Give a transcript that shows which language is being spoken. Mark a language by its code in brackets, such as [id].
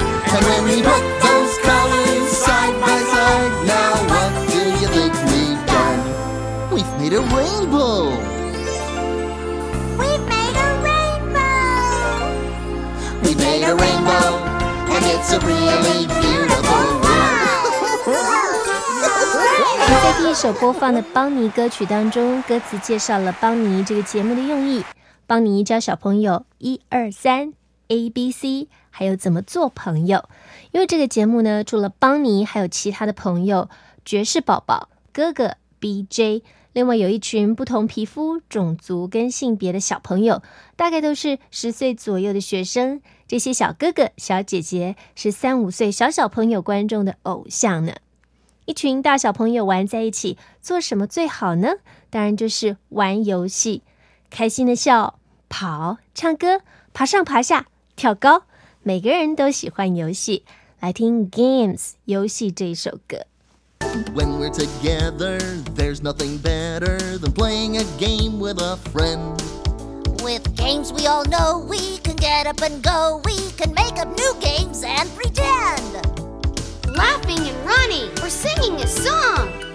[en] And when we put those colors side by side, now what do you think we've done? We've made a rainbow. We've made a rainbow. We made a rainbow, and it's a really beautiful one. [zh] 在第一首播放的邦尼歌曲当中，歌词介绍了邦尼这个节目的用意。邦尼教小朋友一二三 ABC， 还有怎么做朋友。因为这个节目呢，除了邦尼，还有其他的朋友，爵士宝宝、哥哥 BJ， 另外有一群不同皮肤、种族跟性别的小朋友，大概都是十岁左右的学生。这些小哥哥、小姐姐是三五岁小小朋友观众的偶像呢。一群大小朋友玩在一起，做什么最好呢？当然就是玩游戏，开心的笑、跑、唱歌、爬上爬下、跳高，每个人都喜欢游戏。来听 Games 游戏这一首歌。 [en] When we're together, there's nothing better than playing a game with a friend. With games we all know, we can get up and go, we can make up new games and pretend. Laughing and running, or singing a song,